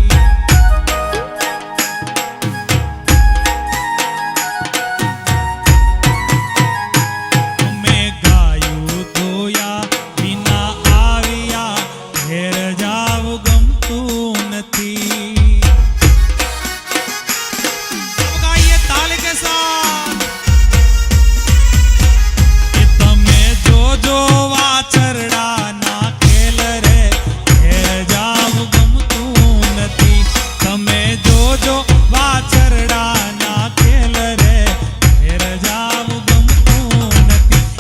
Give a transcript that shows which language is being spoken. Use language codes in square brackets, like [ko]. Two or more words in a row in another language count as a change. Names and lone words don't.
[gu] અમે ગાયું દોયા વિના આવ્યા ઘેર જાવું ગમતું નથી. [hi] अब गाइए ताल के साथ. [gu] કે તમે જોજો વાછરડાના ખેલ રે ઘેર જાવું ગમતું નથી. તમે જોજો વાછરડાના ખેલ રે ઘેર જાવું ગમતું નથી.